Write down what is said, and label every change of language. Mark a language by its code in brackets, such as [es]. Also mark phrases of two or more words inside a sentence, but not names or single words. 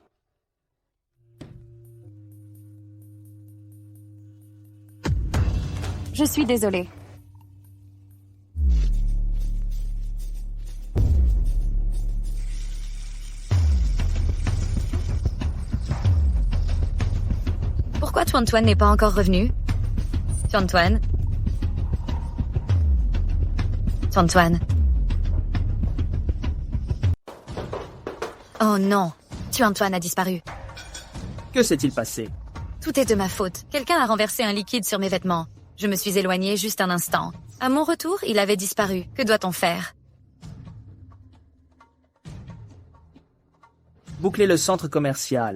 [fr] Je suis désolée. Pourquoi Tuan-Tuan n'est pas encore revenu? Tuan-Tuan? Tuan-Tuan? Oh non, Tuan-Tuan a disparu. Que s'est-il passé? Tout est de ma faute. Quelqu'un a renversé un liquide sur mes vêtements. Je me suis éloignée juste un instant. À mon retour, il avait disparu. Que doit-on faire? Boucler le centre commercial.